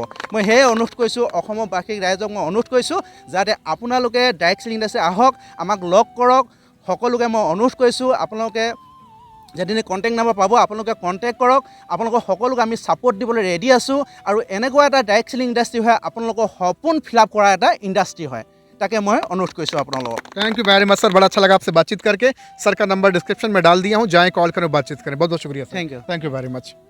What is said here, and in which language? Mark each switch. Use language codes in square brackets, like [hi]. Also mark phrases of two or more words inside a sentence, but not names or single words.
[as] মই সেয়ে অনুৰোধ কৰিছোঁ অসমবাসী ৰাইজক মই অনুৰোধ কৰিছোঁ যাতে আপোনালোকে [en] direct selling industry [as] আহক আমাক লগ কৰক। সকলোকে মই অনুৰোধ কৰিছোঁ আপোনালোকে যেদিনে [en] contact number [as] পাব আপোনালোকে কণ্টেক্ট কৰক। আপোনালোকক সকলোকে আমি ছাপোৰ্ট দিবলৈ ৰেডি আছোঁ আৰু এনেকুৱা এটা [en] direct selling industry [as] হয় আপোনালোকৰ সপোন [en] fill up [as] কৰা এটা ইণ্ডাষ্ট্ৰী হয়। [hi] ताकि मैं अनुरोध करूँ आप लोगों को। [en] thank you very much sir, [hi] बड़ा अच्छा लगा आपसे बातचीत करके। सर का नंबर डिस्क्रिप्शन में डाल दिया हूँ, जाएं कॉल करें बातचीत करें। बहुत बहुत शुक्रिया सर। [en] thank you very much.